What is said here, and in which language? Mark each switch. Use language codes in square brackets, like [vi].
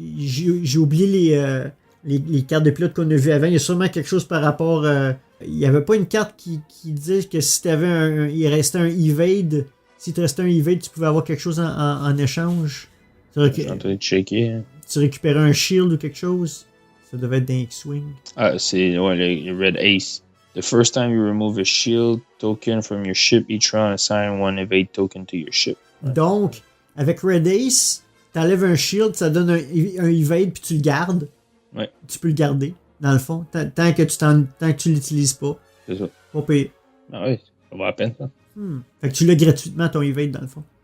[fr] J'ai oublié les cartes de pilote qu'on a vues avant. Il y a sûrement quelque chose par rapport... il n'y avait pas une carte qui disait que si t'avais il restait un evade, si tu restais un evade, tu pouvais avoir quelque chose en échange. Je suis en train de checker. Hein. Tu récupérais un shield ou quelque chose. Ça devait être d'un X-Wing. Ah, c'est le Red Ace. [en] The first time you remove a shield token from your ship, each round assign one evade token to your ship. [fr] Ouais. Donc, avec Red Ace, t'enlèves un shield, ça donne un evade, puis tu le gardes. Ouais. Tu peux le garder, dans le fond, tant que tu l'utilises pas. C'est ça. Pas payer. Ah oui, ça va à peine, ça. Fait que tu l'as gratuitement, ton evade, dans le fond.